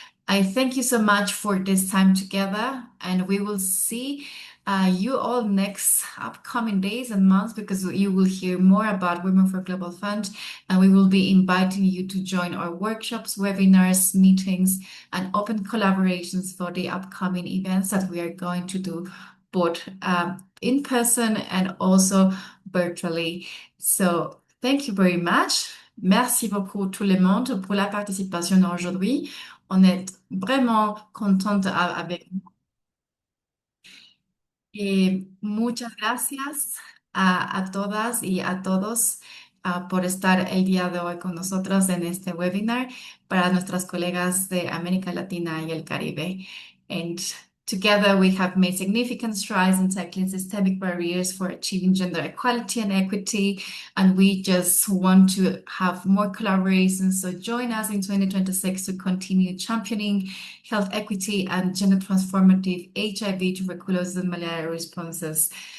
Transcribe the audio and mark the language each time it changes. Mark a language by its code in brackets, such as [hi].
[en] I thank you so much for this time together, and we will see you all next upcoming days and months, because you will hear more about Women for Global Fund, and we will be inviting you to join our workshops, webinars, meetings, and open collaborations for the upcoming events that we are going to do both in person and also virtually. So thank you very much. [fr] Merci beaucoup tout le monde pour la participation aujourd'hui. On est vraiment contente avec vous. [es] Muchas gracias a todas y a todos por estar el día de hoy con nosotros en este webinar para nuestras colegas de América Latina y el Caribe. [en] And together we have made significant strides in tackling systemic barriers for achieving gender equality and equity. And we just want to have more collaborations. So join us in 2026 to continue championing health equity and gender transformative HIV, tuberculosis, and malaria responses.